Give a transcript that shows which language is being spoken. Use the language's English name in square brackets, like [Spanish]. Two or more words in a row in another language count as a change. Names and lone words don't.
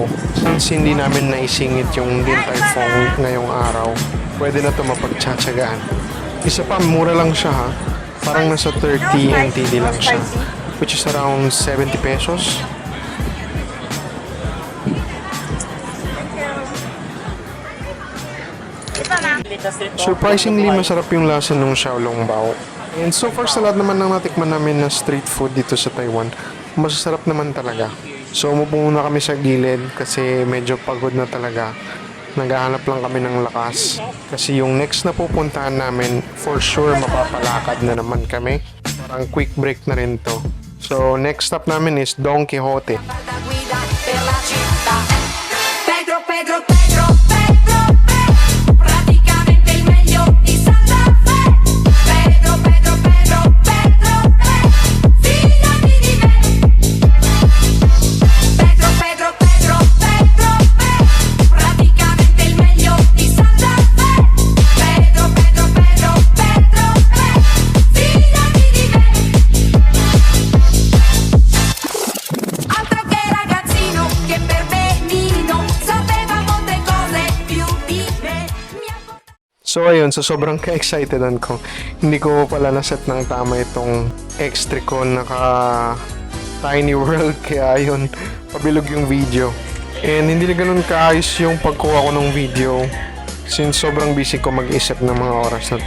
[Filipino] Since hindi namin naisingit yung Din Tai Fung ngayong araw, pwede na ito mapagtsatsagaan. Isa pa, mura lang siya ha. Parang nasa 30 NTD lang siya. [English] which is around 70 pesos. [Filipino] Surprisingly, masarap yung lasa ng xiaolongbao. [English] And so far [Filipino] sa lahat naman ng natikman namin na [English] street food [Filipino] dito sa Taiwan, masasarap naman talaga. So umupo muna kami sa gilid kasi medyo pagod na talaga. Naghahanap lang kami ng lakas. Kasi yung next na pupuntahan namin, [English] for sure [Filipino] mapapalakad na naman kami. Parang [English] quick break [Filipino] na rin to. So [English] next stop [Filipino] namin is Don Quixote. [Italian] guida per la città. Pedro, Pedro, Pedro, Pedro, Pedro, praticamente il meglio di Santa Fe. Pedro, Pedro, Pedro, Pedro, Pedro, fidati di me. Pedro, Pedro, Pedro, Pedro, Pedro, praticamente il meglio di Santa Fe. Pedro, Pedro, Pedro, Pedro, Pedro, fidati di me. Altro che ragazzino che per benino sapeva molte cose più di me. [Filipino] So ayun, so sobrang ka-excitedan ko. Hindi ko pala naset ng tama itong X-Tricon naka Tiny World kaya ayun, pabilog yung video. And hindi na ganun kaayos yung pagkuha ko ng video since sobrang busy ko mag-isip ng mga oras na to.